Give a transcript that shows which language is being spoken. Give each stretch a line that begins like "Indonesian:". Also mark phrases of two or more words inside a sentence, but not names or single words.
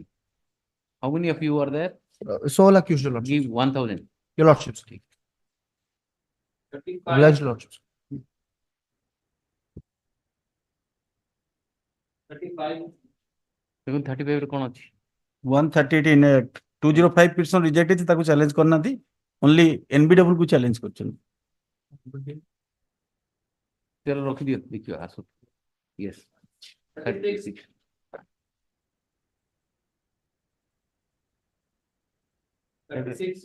English: How many of you are there? Sole accused, your lordships. Give 1000. Your lordships. 35. Obliged, lordships. 35.
Odia: 35 ରେ କ'ଣ ଅଛି?
English: 138 in 205 petition rejected
Odia: ତାକୁ challenge କରିନାହାନ୍ତି
English: only NBW
Odia: କୁ challenge କରିଛନ୍ତି. ତେର ରଖିଦିଅ ଦେଖିବା ଆସୁ.
English: Yes. 36. 36.